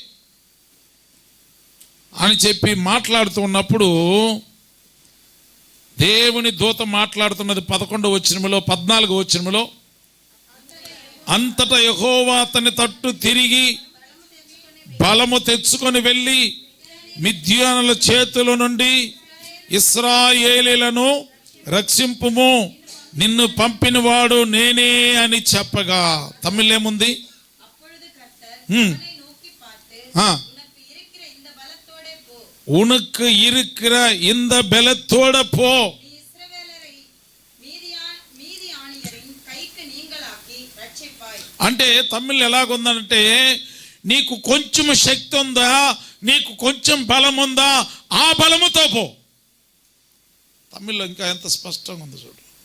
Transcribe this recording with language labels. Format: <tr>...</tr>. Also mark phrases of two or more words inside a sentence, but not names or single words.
<te>అని చెప్పి మాట్లాడుతూ ఉన్నప్పుడు దేవుని దూత మాట్లాడుతున్నది 11వ వచనములో, 14వ వచనములో, అంతటా యెహోవా అతని తట్టు తిరిగి బలము తెచ్చుకొని వెళ్ళి మిద్యానుల చేతుల నుండి ఇశ్రాయేలీలను రక్షింపుము, నిన్ను పంపినవాడు నేనే అని చెప్పగా. తమిళేముంది?</te> <ta>உனக்கு இருக்கிற இந்த பலத்தோட போ.</ta> <te>అంటే తమిళ్ ఎలాగుందంటే, నీకు కొంచెం శక్తి ఉందా, నీకు కొంచెం బలం ఉందా, ఆ బలముతో పో. తమిళ్లో ఇంకా ఎంత స్పష్టంగా ఉంది చూడు.</te>